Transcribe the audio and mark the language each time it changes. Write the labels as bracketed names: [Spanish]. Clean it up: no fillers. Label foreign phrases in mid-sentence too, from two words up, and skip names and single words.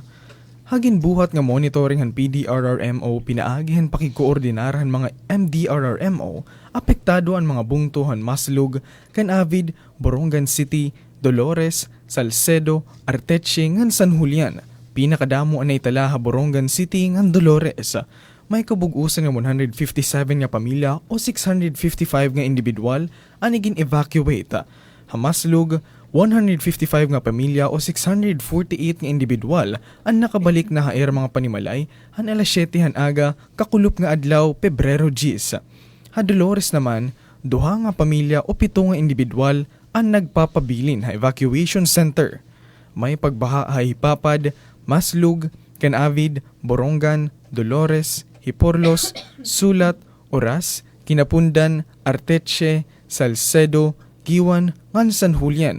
[Waray] Hagin buhat nga monitoring han PDRRMO pinaagi han pakikoordinar han mga MDRRMO apektado ang mga bungto han Maslug, Canavid, Borongan City, Dolores, Salcedo, Arteche ngan San Julian. Pinakadamo anay tala ha Borongan City ngan Dolores. May kabug-usan nga 157 nga pamilya o 655 nga individual ang naging evacuate. Hamaslug, 155 nga pamilya o 648 nga individual ang nakabalik na haer mga panimalay han alas 7 han aga kakulup nga adlaw Pebrero 10. Ha Dolores naman, 2 nga pamilya o 7 nga individual ang nagpapabilin ha [English] evacuation center. [Waray] May pagbaha ha Hipapad, Maslug, Canavid, Borongan, Dolores, Hiporlos, Sulat, Oras, Kinapundan, Arteche, Salcedo, Giwan, ngan San Julian.